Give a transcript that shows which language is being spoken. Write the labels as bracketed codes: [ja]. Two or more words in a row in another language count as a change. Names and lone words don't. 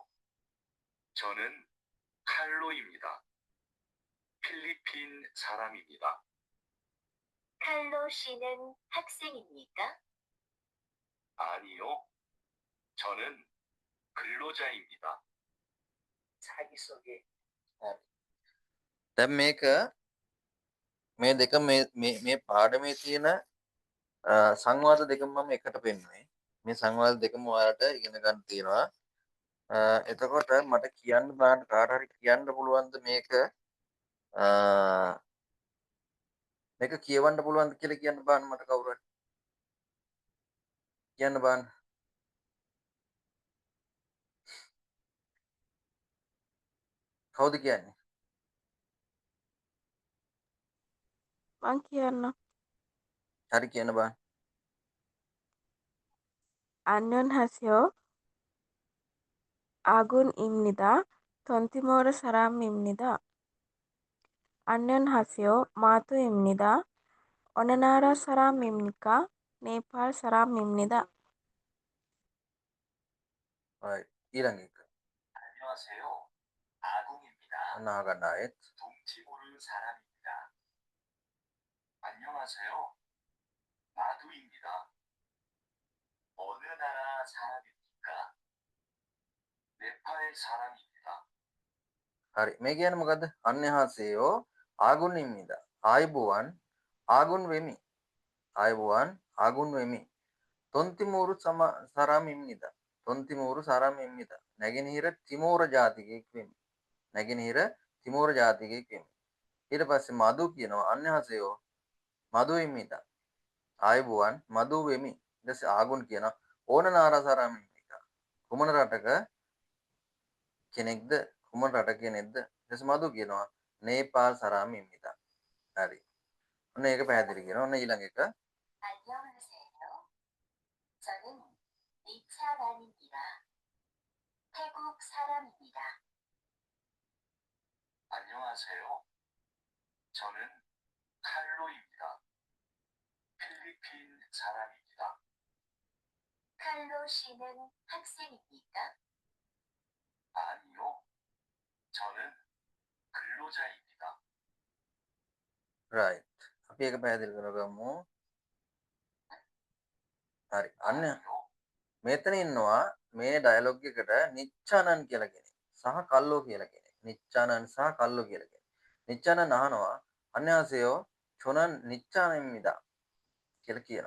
[ko] 저는 칼로입니다. 필리핀 사람입니다. 칼로 씨는 학생입니까? 아니요. 저는 근로자입니다. 자기 소개. [si] දැන් මේක මේ දෙක මේ පාඩමේ තියෙන සංවාද දෙකම මම එකට පෙන්නුවේ. මේ සංවාද දෙකම ඔයාලට ඉගෙන ගන්න තියෙනවා. එතකොට මට කියන්න බෑ කාට හරි කියන්න පුළුවන්ද මේක මේක කියවන්න පුළුවන්ද කියලා කියන්න බෑ මට කවුරු හරි කියන්න බෑ. කවුද කියන්නේ? මං කියන්න. හරි කියන්න බෑ. [ko] 안녕하세요. 아군입니다. tontimor 사람입니다. 안녕하세요. 마두입니다. 어느 나라 사람입니까? 네팔 사람입니다. [si] right. ඊළඟ එක. [ko] 안녕하세요. 아궁입니다. [si] අනාගන්න ආයෙත්. [ko] 동티모르 사람입니다. 안녕하세요. 마두입니다. 어느 나라 사람입니까? 네팔 사람입니다. [si] හරි. මේ කියන්නේ මොකද්ද? [ko] 안녕하세요 아궁입니다. [si] ආයුබෝවන් ආගුන් වෙමි. ආයුබෝවන් ආගුන් වෙමි. [ko] 동티모르 사람입니다. 동티모르 사람입니다. [si] නැගෙනහිර තිමෝර ජාතිකයෙක් වෙමි. නැගෙනහිර තිමෝර ජාතිකයෙක් වෙමි. ඊට පස්සේ මදු කියනවා අන්‍යහාසයෝ මදු වෙමිද. ආයුබෝවන් මදු වෙමි. ඊට පස්සේ ආගුන් කියනවා [ko] 어느 나라 사람입니까. [si] කුමන රටක කෙනෙක්ද කුමන රට කෙනෙක්ද ඊට මදු කියනවා [ko] 네팔 사람입니다. [si] හරි. ඔන්න ඒක පැහැදිලි කරනවා. ඔන්න ඊළඟ එක. [ko] 안녕하세요. 저는 니차란입니다. 태국 사람입니다. 안녕하세요. 저는 칼로입니다. 필리핀 사람입니다. 칼로 씨는 학생입니까? 아니요. 저는 근로자입니다. [si] right. අපි ඒක පැහැදිලි කරගමු. හරි. අන්න මෙතන ඉන්නවා මේ ඩයලොග් එකට නිච්චානන් කියලා කෙනෙක් සහ කල්ලෝ කියලා කෙනෙක්. නිච්චානන් සහ කල්ලෝ කියලා කෙනෙක්. නිච්චානන් අහනවා [ko] 안녕하세요 저는 니차란입니다 [si] කියලා කියනවා.